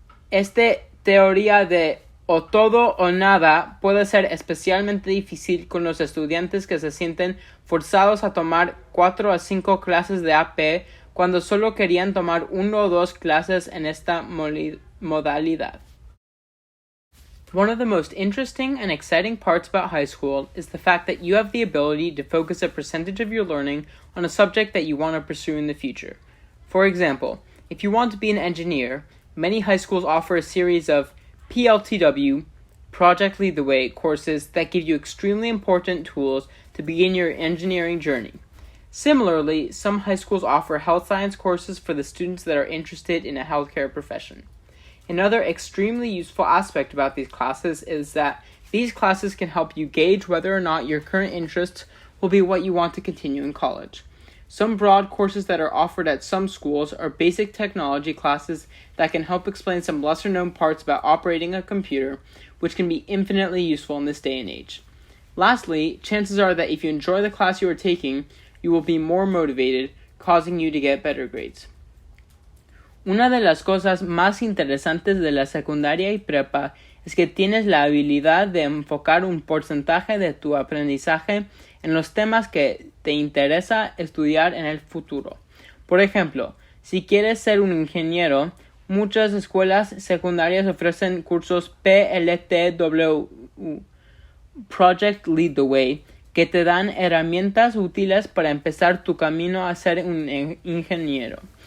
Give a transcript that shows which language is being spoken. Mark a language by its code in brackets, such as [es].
[es] Esta teoría de o todo o nada puede ser especialmente difícil con los estudiantes que se sienten forzados a tomar 4 a 5 clases de AP cuando solo querían tomar 1 o 2 clases en esta modalidad. [en] One of the most interesting and exciting parts about high school is the fact that you have the ability to focus a percentage of your learning on a subject that you want to pursue in the future. For example, if you want to be an engineer, many high schools offer a series of PLTW, Project Lead the Way, courses that give you extremely important tools to begin your engineering journey. Similarly, some high schools offer health science courses for the students that are interested in a healthcare profession. Another extremely useful aspect about these classes is that these classes can help you gauge whether or not your current interests will be what you want to continue in college. Some broad courses that are offered at some schools are basic technology classes that can help explain some lesser-known parts about operating a computer, which can be infinitely useful in this day and age. Lastly, chances are that if you enjoy the class you are taking, you will be more motivated, causing you to get better grades. [es] Una de las cosas más interesantes de la secundaria y prepa es que tienes la habilidad de enfocar un porcentaje de tu aprendizaje en los temas que te interesa estudiar en el futuro. Por ejemplo, si quieres ser un ingeniero, muchas escuelas secundarias ofrecen cursos PLTW, Project Lead the Way, que te dan herramientas útiles para empezar tu camino a ser un ingeniero.